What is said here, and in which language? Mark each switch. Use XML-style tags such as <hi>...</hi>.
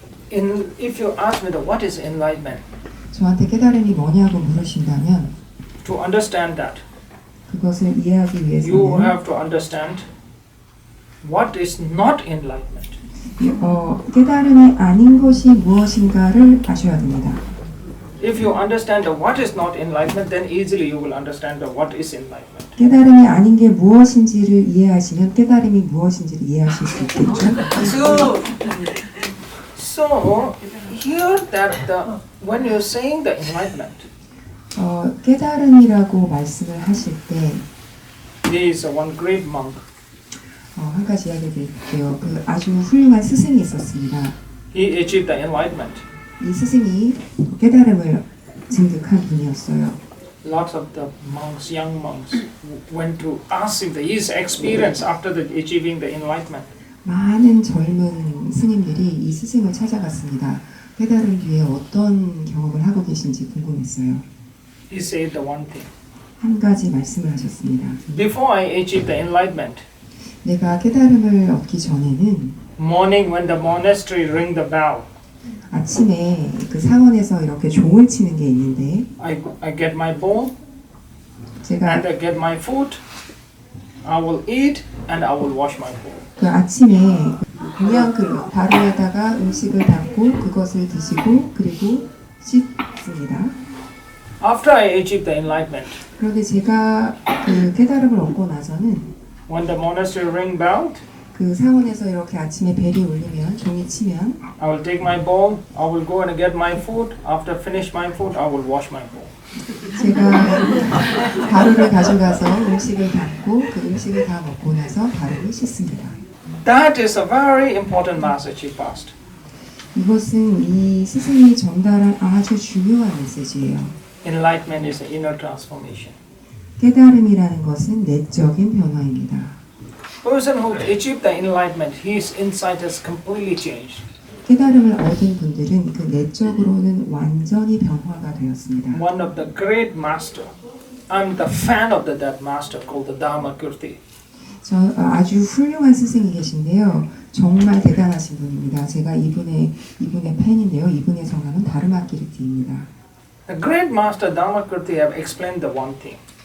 <en>If you ask me what is enlightenment,</en> <ko>저한테 깨달음이 뭐냐고 물으신다면</ko> <en>to understand that,</en> <ko>그것을 이해하기</ko> <en>you</en> <ko>위해서는</ko> <en>have to understand what is not enlightenment.</en> <ko>깨달음이 아닌 것이 무엇인가를 아셔야 됩니다.</ko> <en>If you understand what is not enlightenment, then easily you will understand what is enlightenment.</en> <ko>깨달음이 아닌 게 무엇인지를 이해하시면 깨달음이 무엇인지를 이해하실 수 있겠죠.</ko> <en>So here that when you're saying the enlightenment,</en> <ko>깨달음이라고 말씀을 하실 때</ko> <en>there is one great monk.</en> <ko>한 가지 이야기 드릴게요. 그 아주 훌륭한 스승이 있었습니다.</ko> <en>He achieved the enlightenment.</en> <ko>이 스승이 깨달음을 증득한 분이었어요.</ko> <en>Lots of the monks, young monks, went to ask him his experience after achieving the enlightenment.</en> <ko>많은 젊은 스님들이 이 스승을 찾아갔습니다. 깨달음 뒤에 어떤 경험을 하고 계신지 궁금했어요.</ko> <en>He said the one thing.</en> <ko>한 가지 말씀을 하셨습니다.</ko> <en>Before I achieved the enlightenment,</en> <ko>내가 깨달음을 얻기 전에는</ko> <en>morning when the monastery ring the bell,</en> <ko>아침에 그 사원에서 이렇게 종을 치는 게 있는데</ko> <en>I get my bowl</en> <ko>제가</ko> <en>and I get my food. I will eat and I will wash my bowl.</en> <ko>그 아침에 공양 그릇 바로에다가 음식을 담고 그것을 드시고 그리고 씻습니다.</ko> <en>After I achieved the enlightenment,</en> <ko>그런데 제가 그 깨달음을 얻고 나서는</ko> <en>when the monastery ring belled,</en> <ko>그 사원에서 이렇게 아침에 벨이 울리면 종이 치면</ko> <en>I will take my bowl, I will go and get my food. After finish my food, I will wash my bowl.</en> <ko>제가 가루를 가져가서 음식을 담고 그 음식을 다 먹고 나서 가루를 씻습니다.</ko> <en>That is a very important message he passed.</en> <ko>이것은 이 스승이 전달한 아주 중요한 메시지예요.</ko> <en>Enlightenment is an inner transformation.</en> <ko>깨달음이라는 것은 내적인 변화입니다.</ko> <en>Person who achieved the enlightenment, his insight has completely changed.</en> <ko>깨달음을 얻은 분들은 그 내적으로는 완전히 변화가 되었습니다.</ko> <en>One of the great master, I'm the fan of that master called the Dharmakirti.</en> <ko>저 아주 훌륭한 스승이 계신데요. 정말 대단하신 분입니다. 제가 이분의 팬인데요. 이분의 성함은 다르마키르티입니다.</ko> <en>The great master Dharmakirti have explained the one thing.</en>